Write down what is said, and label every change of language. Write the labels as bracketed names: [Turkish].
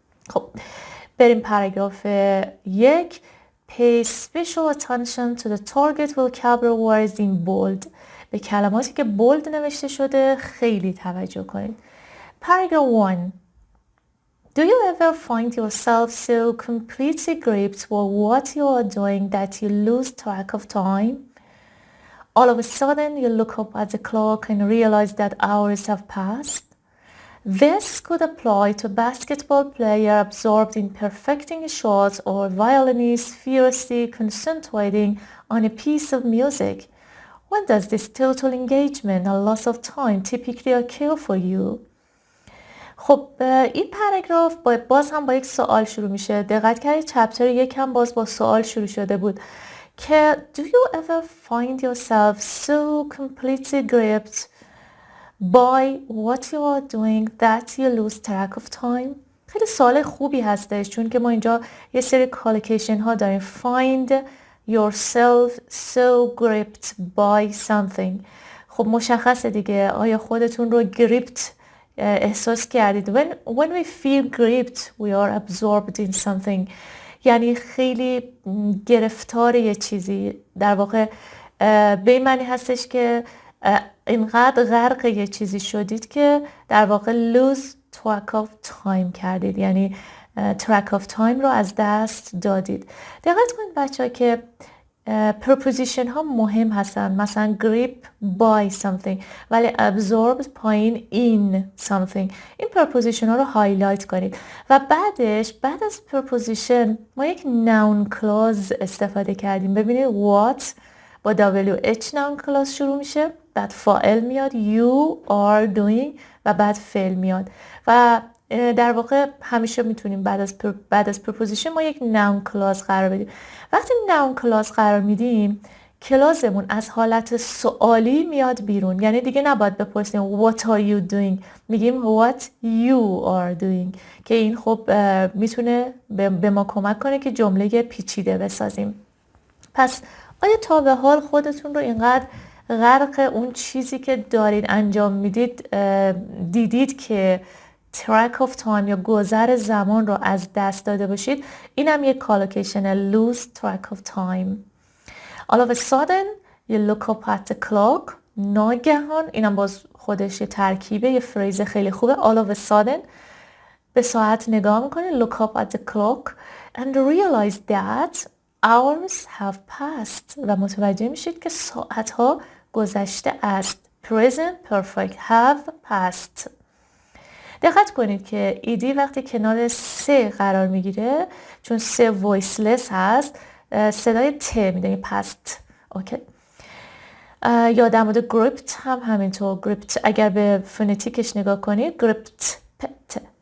[Persian] خب بریم پاراگراف 1. [English] Pay special attention to the target vocabulary words in bold. [Persian] به کلماتی که bold نوشته شده خیلی توجه کنید. [English] Paragraph 1. Do you ever find yourself so completely gripped with what you are doing that you lose track of time? All of a sudden you look up at the clock and realize that hours have passed? This could apply to a basketball player absorbed in perfecting a shot or a violinist fiercely concentrating on a piece of music. When does this total engagement and loss of time typically occur for you? [Persian] خب این پاراگراف باز هم با یک سوال شروع میشه. دقت کردید چپتر 1 هم باز با سوال شروع شده بود که [English] Do you ever find yourself so completely gripped by what you are doing that you lose track of time? [Persian] خیلی سوال خوبی هستش چون که ما اینجا یه سری کالوکیشن ها داریم. [English] Find yourself so gripped by something. [Persian] خب مشخصه دیگه آیا خودتون رو gripped احساس کردید. [English] When we feel gripped we are absorbed in something. [Persian] یعنی خیلی گرفتار یه چیزی. در واقع به این معنی هستش که اینقدر غرق یه چیزی شدید که در واقع lose track of time کردید. یعنی track of time رو از دست دادید. دقت کنید بچه ها که preposition ها مهم هستن. مثلا grip by something ولی absorbed پایین in something. این preposition ها رو هایلایت کنید و بعد از preposition ما یک noun clause استفاده کردیم. ببینید what با WH noun clause شروع میشه، بعد فاعل میاد [English] you are doing [Persian] و بعد فعل میاد و در واقع همیشه میتونیم بعد از preposition ما یک noun clause قرار بدیم. وقتی noun clause قرار میدیم کلازمون از حالت سوالی میاد بیرون. یعنی دیگه نباید بپرسیم [English] what are you doing، [Persian] میگیم [English] what you are doing [Persian] که این خب میتونه به ما کمک کنه که جمله پیچیده بسازیم. پس آیا تا به حال خودتون رو اینقدر غرق اون چیزی که دارید انجام میدید دیدید که track of time یا گذر زمان رو از دست داده باشید؟ این هم یک کالوکیشن lose track of time. [English] All of a sudden you look up at the clock. [Persian] ناگهان اینم باز خودش یه ترکیبه، یه فریز خیلی خوبه. [English] All of a sudden [Persian] به ساعت نگاه میکنید [English] look up at the clock and realize that hours have passed [Persian] و متوجه میشید که ساعت ها گذشته است. [English] Present perfect have passed. [Persian] دقت کنید که ایدی وقتی کنار سه قرار میگیره چون سه voiceless هست صدای ت میده پست. اوکی. یا در مورد gripped هم همینطور. gripped اگر به فونتیکش نگاه کنید gripped پت.